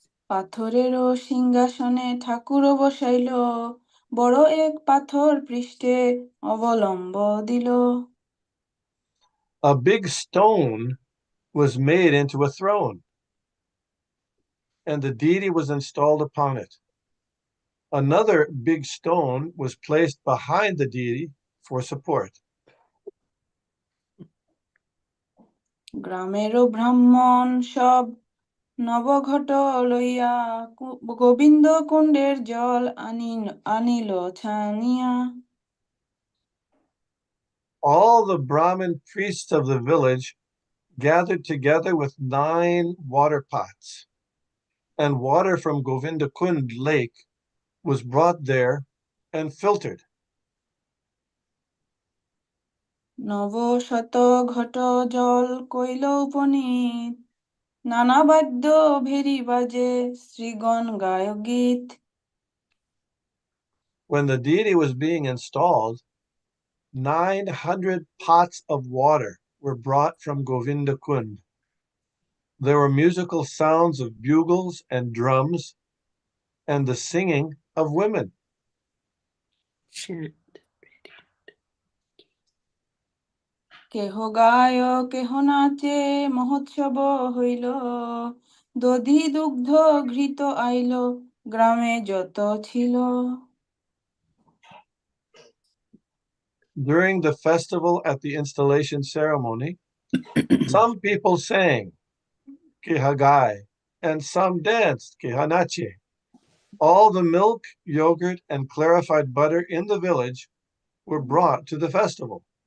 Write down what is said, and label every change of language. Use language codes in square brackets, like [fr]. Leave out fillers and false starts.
[bn] পাথরেরও সিংহাসনে ঠাকুরও বসাইল বড় এক পাথর পৃষ্ঠে অবলম্ব দিল. [en] A big stone was made into a throne, and the deity was installed upon it. Another big stone was placed behind the deity for support. [bn] গ্রামেরও ব্রাহ্মণ সব নবঘট লইয়া গোবিন্দ কুণ্ডের জল আনিল Sania. [en] All the Brahmin priests of the village gathered together with 9 water pots, and water from Govindakund lake was brought there and filtered. [bn] নবশত ঘট জল কইল উপনীত নানা বাদ্য ভেরি বাজে শ্রীগণ গায় গীত. [en] When the deity was being installed, 900 pots of water were brought from Govindakund. There were musical sounds of bugles and drums and the singing of women. [bn] কেহ গায় কেহ নাচে মহোৎসব হইল দধি দুগ্ধ ঘৃত আইল গ্রামে যত ছিল. [en] During the festival at the installation ceremony, some people sang Kihagai and some danced Kihanache. All the milk, yogurt, and clarified butter in the village were brought to the festival.